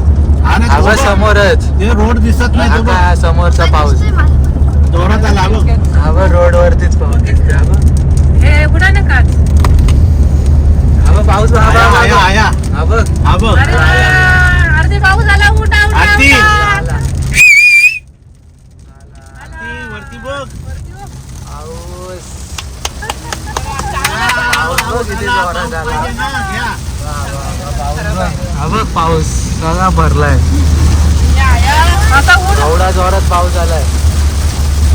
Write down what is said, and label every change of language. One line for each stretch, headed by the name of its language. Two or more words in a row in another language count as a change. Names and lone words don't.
Marathi: हा ना, हा तो बघ बघ. समोरच. ते रोड दिसत नाही. हा तो बघ काय समोरचा पाऊस. जोरात आला बघ. हा बघ रोड वरतीच पाऊस दिसतोय. हा बघ. हे उघडा ना काच. हा बघ पाऊस. हा आया बघ, आया हा आया. बघ. हा बघ. हा बघ. अरे वा, अर्धे पाऊस आला. उठा उठा आरती. उठा. आरती, वरती बघ. पाऊस. पाऊस बघ किती आला, जोरात पाऊस आला. पाहिजे ना, घ्या. हा बघ पाऊस सगळा भरलाय. या, या. आता ऊन. एवढा जोरात पाऊस आलाय.